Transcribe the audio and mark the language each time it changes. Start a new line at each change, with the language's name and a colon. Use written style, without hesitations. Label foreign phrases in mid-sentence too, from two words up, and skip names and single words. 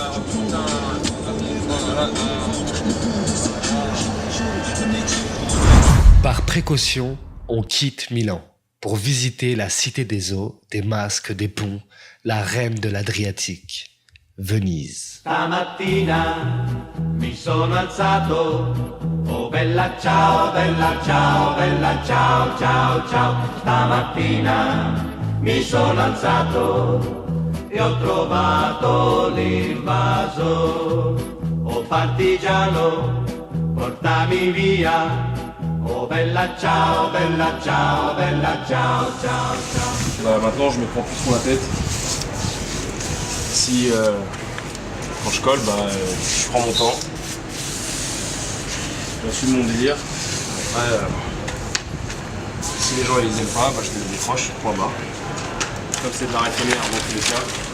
French: Par précaution, on quitte Milan pour visiter la cité des eaux, des masques, des ponts, la reine de l'Adriatique, Venise.
Italian: Stamattina mi sono alzato, oh bella ciao, bella ciao, bella ciao, ciao, ciao. Stamattina mi sono alzato e ho trovato l'invaso. Oh partigiano, portami via, oh bella ciao, bella ciao, bella ciao, ciao, ciao.
French: Maintenant je me prends plus trop la tête. Si quand je colle, je prends mon temps. Je suis mon délire. Après, si les gens ils aiment pas, je les décroche, point barre. Comme c'est de l'art éphémère dans tous les cas.